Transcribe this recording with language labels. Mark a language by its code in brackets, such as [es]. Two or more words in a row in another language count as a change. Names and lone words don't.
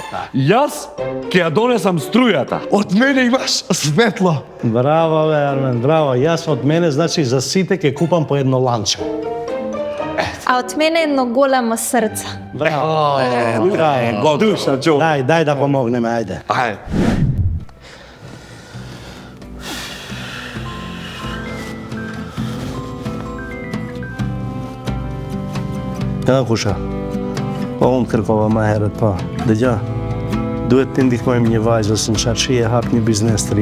[mk] Јас ќе ја донесам струјата. Од мене имаш светло. Браво, бе, Армен, браво. Јас од мене, значи, за сите ќе купам по едно ланче. А од мене едно големо срце. Браво. Браво. Душа, чо. Дај да помогнеме, ајде. Ајде. [sq] Ja, Kusha. Unë kërkova më herët, po. Dëgja, duhet të ndihmojmë një vajzës në qarshi e hap një biznes të ri.